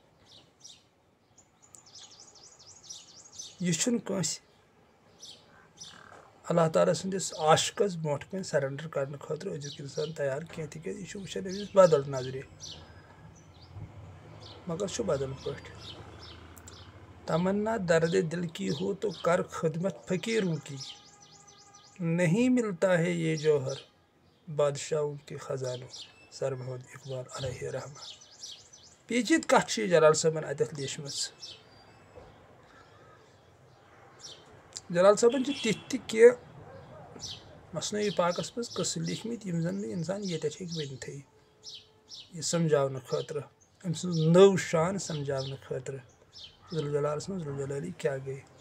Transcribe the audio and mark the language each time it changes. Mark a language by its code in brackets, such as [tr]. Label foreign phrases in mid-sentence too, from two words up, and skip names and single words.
[ks] یہ چھُنہٕ کٲنٛسہِ اللہ تعالیٰ سٕنٛدِس عاشقس برونٛٹھ کَنہِ سرنڈر کرنہٕ خٲطرٕ أزیُک اِنسان تیار کینٛہہ تِکیازِ یہِ چھُ وٕچھان أمِس بدل نظرِ مگر چھُ بدل پٲٹھۍ [ur] تمنا درد دل کی ہو تو کر خدمت فقیروں کی نہیں ملتا ہے یہ جوہر بادشاہوں کے خزانوں [ks] سر محمد اقبال علیہ رحمہ پیچیدٕ کتھ چھِ جلال صٲبن اتٮ۪تھ لیچھمٕژ جلال صٲبن چھِ تِتھۍ تہِ کینٛہہ مثنوی پاکس منٛز قٕصہٕ لیکھمٕتۍ یِم زن نہٕ انسان ییٚتٮ۪تھ ہیٚکہِ ؤنتھٕے یہِ سمجھاونہٕ خٲطرٕ أمۍ سٕنٛز نٔو شان سمجھاونہٕ خٲطرٕ ذوالجلالس منٛز ذوالجلالی کیٛاہ گٔے